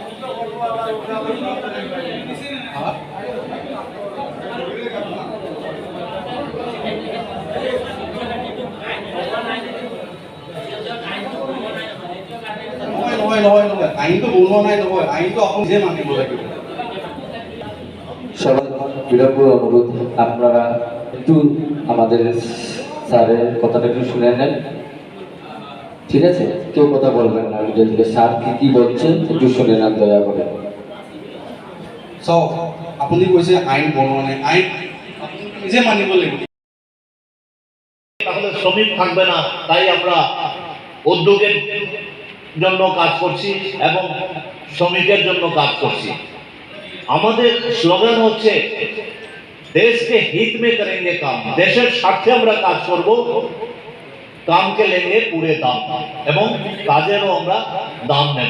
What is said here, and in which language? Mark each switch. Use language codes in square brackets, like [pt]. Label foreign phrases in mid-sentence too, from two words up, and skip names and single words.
[as] নহয়, আইনটো বনোৱা নাই নহয়, আইনটো আপুনি নিজে মানিব লাগিব। [bn] সবাই বিনম্র অনুরোধ, আপনারা একটু আমাদের স্যারের কথাটা একটু শুনে নেন, ঠিক আছে? কেউ কথা বলবেন না, ভিডিও থেকে স্যার কি বলছেন একটু শুনে নেন দয়া করে। [as] চাওক, আপুনি কৈছে আইন বনোৱা নাই, আইন আপুনি নিজে মানিব লাগিব। [bn] তাহলে শ্রমিক থাকবে না, তাই আমরা উদ্যোগের জন্য কাজ করছি এবং শ্রমিকের জন্য কাজ করছি। আমাদের স্লোগান হচ্ছে [hi] देशके हित मे करेंगे काम, [bn] দেশের স্বার্থে আমরা কাজ করব, [hi] कामके लेगे पूरे दाम [bn] এবং কাজেরও আমরা দাম নেব।